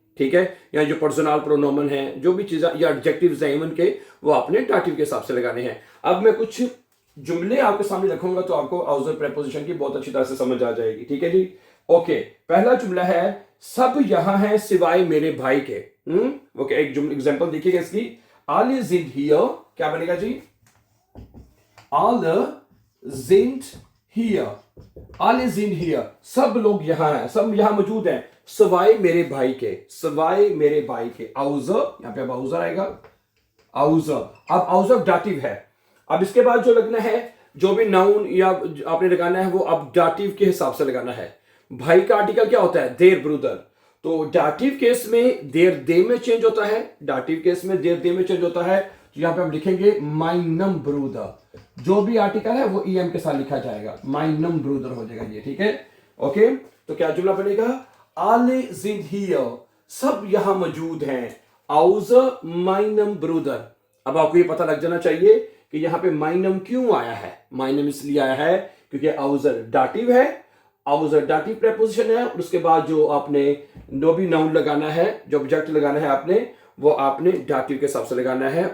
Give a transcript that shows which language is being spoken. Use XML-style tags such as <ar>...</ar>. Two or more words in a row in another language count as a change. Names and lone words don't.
<hi>ठीक है, या जो पर्सनल प्रोनोमन है, जो भी चीजें या एडजेक्टिव्स हैं इवन के, वो आपने डाटिव के हिसाब से लगाने हैं। अब मैं कुछ जुमले आपके सामने रखूंगा तो आपको आउजर प्रेपोजिशन की बहुत अच्छी तरह से समझ आ जाएगी। ठीक है जी, ओके। पहला जुमला है, सब यहां है सिवाय मेरे भाई के। ओके, एक एग्जांपल देखिएगा इसकी।</hi> <de>alle sind hier,</de> <hi>क्या बनेगा जी?</hi> <de>alle sind hier, alle sind hier,</de> <hi>सब लोग यहां हैं, सब यहां मौजूद हैं सिवाय मेरे भाई के, सिवाय मेरे भाई के। आउजर, यहां पे अब आउजर आएगा, आउजर। अब आउजर डाटिव है। अब इसके बाद जो लगना है, जो भी नाउन या आपने लगाना है वो अब डाटिव के हिसाब से लगाना है। भाई का आर्टिकल क्या होता है?</hi> <de>der Bruder.</de> <hi>तो</hi> <en>dative case</en> <hi>में देर दे में चेंज होता है,</hi> <en>dative case</en> <hi>में देर दे में चेंज होता है। तो यहां पे हम लिखेंगे</hi> <de>meinem Bruder.</de> <hi>जो भी आर्टिकल है वो ईएम के साथ लिखा जाएगा,</hi> <de>meinem Bruder</de> <hi>हो जाएगा ये। ठीक है, ओके। तो क्या जुमला बनेगा?</hi> <de>alle sind hier,</de> <hi>सब यहां मौजूद हैं,</hi> <de>außer meinem Bruder.</de> <hi>अब आपको ये पता लग जाना चाहिए कि यहां पे माइनम क्यों आया है। माइनम इसलिए आया है क्योंकि आउजर डाटिव है, आउजर</hi> <en>dative preposition</en> <hi>है, और उसके बाद जो आपने जो भी नाउन लगाना है, जो ऑब्जेक्ट लगाना है आपने, वो आपने डाटिव के हिसाब से लगाना है।</hi>